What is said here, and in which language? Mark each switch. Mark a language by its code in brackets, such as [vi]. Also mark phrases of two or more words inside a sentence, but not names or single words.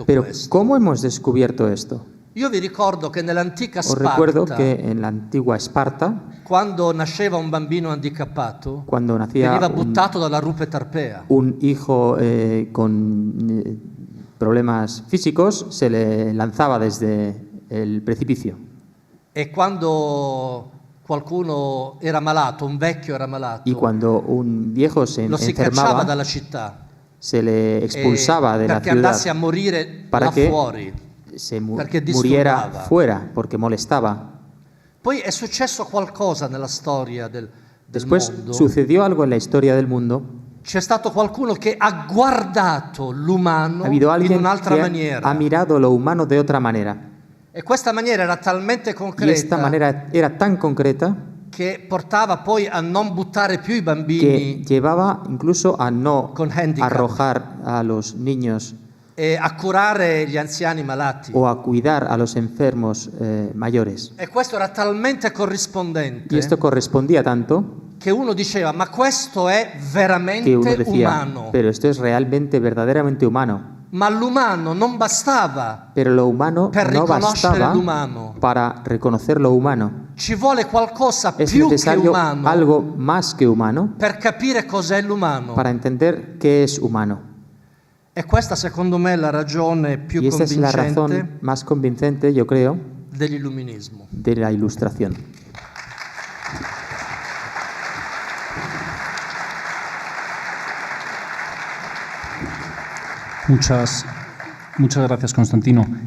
[it] Pero questo? [es] ¿cómo hemos descubierto esto? [it] Io vi ricordo che nell'antica [es] Os recuerdo [it] Sparta, [es] que en la antigua Esparta, [it] quando nasceva un bambino handicappato, [es] cuando nacía [it] veniva buttato dalla rupe tarpea. [es] un hijo con problemas físicos, se le lanzaba desde el precipicio. [it] E quando qualcuno era malato, un vecchio era malato, [es] Y cuando un viejo se [it] lo si cacciava [es] enfermaba, [it] dalla città [es] se le expulsaba de la [it] perché andasse [es] ciudad [it] a morire [es] para [it] là [es] que [it] fuori. [es] se [it] perché [es] muriera [it] disturbava. [es] fuera, porque molestaba. [it] Poi è successo qualcosa nella storia del [es] Después [it] mondo. [es] sucedió algo en la historia del mundo. [it] C'è stato qualcuno che ha guardato l'umano [es] Ha habido [it] in [es] alguien [it] un'altra [es] que [it] maniera. [es] ha mirado lo humano de otra manera. [it] E questa maniera era talmente [es] Y esta [it] concreta [es] manera era tan concreta [it] che portava poi a non buttare più i [es] que [it] bambini [es] llevaba incluso a no [it] Con handicap. [es] arrojar a los niños [it] e a curare gli anziani malati. [es] o a cuidar a los enfermos mayores. [it] E questo era talmente corrispondente [es] Y esto correspondía tanto [it] che uno diceva: ma questo è [es] que uno [it] veramente [es] decía, [it] umano. [es] pero esto es realmente, verdaderamente humano. [it] Ma l'umano non bastava. [es] Pero lo humano [it] Per [es] no [it] riconoscere [es] bastaba [it] l'umano. [es] para reconocer lo humano. [it] Ci vuole qualcosa [es] Es [it] più che [es] necesario [it] umano [es] algo más que humano [it] per capire cos'è l'umano. [es] para entender qué es humano. [it] E questa secondo me è la ragione più [es] Y esta es la [it] convincente [es] razón más convincente, yo creo, [it] dell'illuminismo. [es] de la Ilustración. Muchas gracias, Constantino.